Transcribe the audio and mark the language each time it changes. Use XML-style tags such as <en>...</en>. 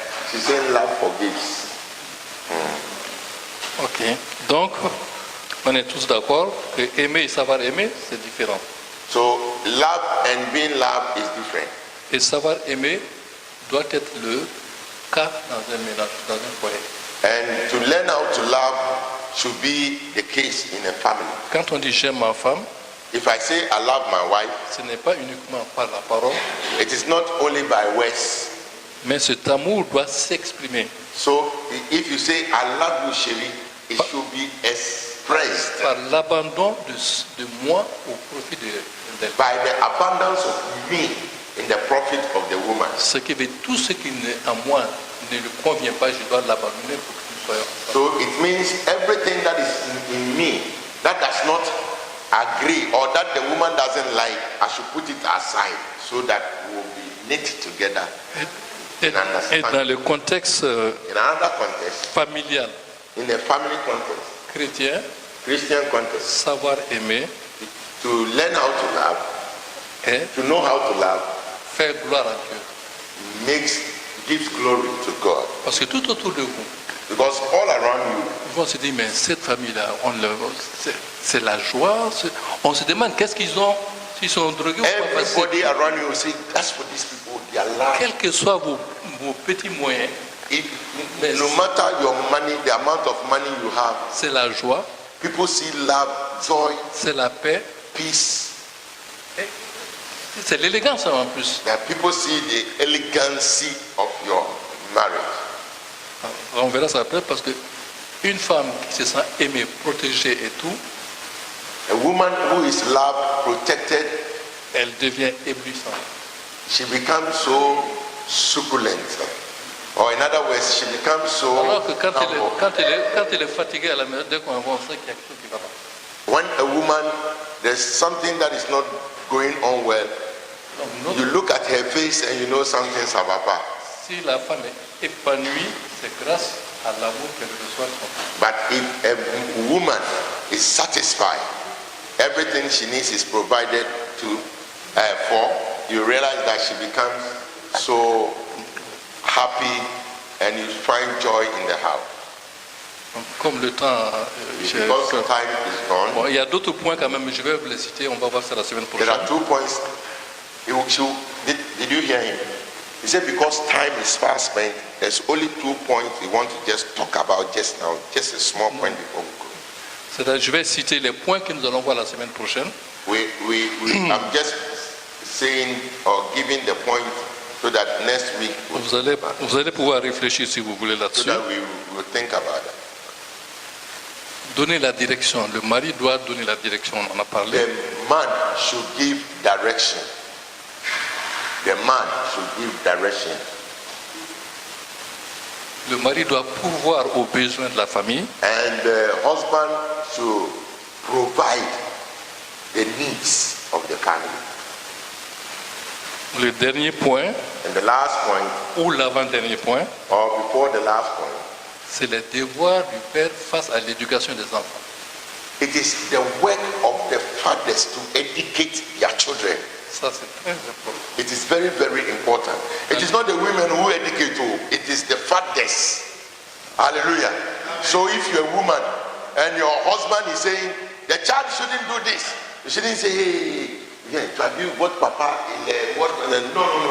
<en>She's saying love forgives. Ok.</en> <fr>Donc, on est tous d'accord que aimer et savoir aimer, c'est différent.</fr> <en>So love and being loved is different.</en> <fr>Et savoir aimer doit être le cas dans un ménage, dans un foyer.</fr> <en>And to learn how to love should be the case in a family.</en> <fr>Quand on dit j'aime ma femme,</fr> <en>If I say I love my wife,</en> <fr>ce n'est pas uniquement par la parole,</fr> <en>it is not only by words.</en> <fr>mais cet amour doit s'exprimer</fr> <en>So if you say I love you, Sherry, it should be expressed</en> <fr>par l'abandon de moi au profit d'elle.</fr> <en>by the abundance of me in the profit of the woman.</en> <fr>Ce qui veut tout ce qui n'est à moi ne lui convient pas, je dois l'abandonner pour que nous soyons ensemble.</fr> <en>So it means everything that is in me that does not agree or that the woman doesn't like, I should put it aside so that we will be knit together.</en> <fr>Et dans le contexte</fr> <en>In another context,</en> <fr>familial,</fr> <en>in a family context,</en> <fr>chrétien,</fr> <en>Christian context,</en> <fr>savoir aimer</fr> <en>to learn how to love,</en> <fr>et</fr> <en>to know how to love,</en> <fr>faire gloire à Dieu.</fr> <en>gives glory to God.</en> <fr>Parce que tout autour de vous,</fr> <en>Because all around you,</en> <fr>ils vont se dire, mais cette famille-là, c'est la joie. On se demande qu'est-ce qu'ils ont, s'ils sont drogués ou pas.</fr> <en>everybody around you will say, that's for these people, they are alive.</en> <fr>Quels que soient vos petits moyens,</fr> <en>No matter your money, the amount of money you have,</en> <fr>c'est la joie,</fr> <en>people see love, joy,</en> <fr>c'est la paix,</fr> <en>peace.</en> <fr>c'est l'élégance en plus.</fr> <en>That people see the elegancy of your marriage.</en> <fr>On verra ça après parce que une femme qui se sent aimée, protégée et tout,</fr> <en>A woman who is loved, protected,</en> <fr>elle devient éblouissante.</fr> <en>she becomes so succulent. Or in other words, she becomes so</en> <fr>Alors que quand</fr> <en>humble.</en> <fr>elle est fatiguée à la maison, dès qu'on va, on sait qu'il y a quelque chose qui va pas.</fr> <en>When a woman, there's something that is not going on well,</en> <fr>Donc,</fr> <en>you look at her face and you know something's about.</en> <fr>si la femme est épanouie, c'est grâce à l'amour qu'elle reçoit de son mari.</fr> <en>But if a woman is satisfied, everything she needs is provided for, you realize that she becomes so happy and you find joy in the house.</en> <fr>Donc, comme le temps,</fr> <en>Because the time is gone,</en> <fr>bon, il y a d'autres points quand même, mais je vais vous les citer, on va voir ça la semaine</fr> <en>there</en> <fr>prochaine.</fr> <en>are 2 points. Did you hear him? He said because time is fast spent, there's only 2 points we want to just talk about just now, just a small point before we go.</en> <fr>C'est-à-dire, je vais citer les points que nous allons voir la semaine prochaine.</fr> <en>I'm just saying or giving the point so that next week</en> <fr>Vous allez pouvoir réfléchir si vous voulez</fr> <en>so</en> <fr>là-dessus.</fr> <en>that we will think about that.</en> <fr>Donner la direction. Le mari doit donner la direction, on en a parlé.</fr> <en>The man should give direction. The man should give direction.</en> <fr>Le mari doit pourvoir aux besoins de la famille.</fr> <en>And the husband should provide the needs of the family.</en> <fr>Le dernier point,</fr> <en>And the last point,</en> <fr>ou l'avant-dernier point,</fr> <en>or before the last point,</en> <fr>c'est le devoir du père face à l'éducation des enfants.</fr> <en>it is the work of the fathers to educate their children.</en> <fr>Ça, c'est très important.</fr> <en>It is very, very important. It is not the women who educate you, it is the fathers. Hallelujah. So if you're a woman and your husband is saying, the child shouldn't do this, you shouldn't say, hey, yeah, have you what papa, what? No.</en>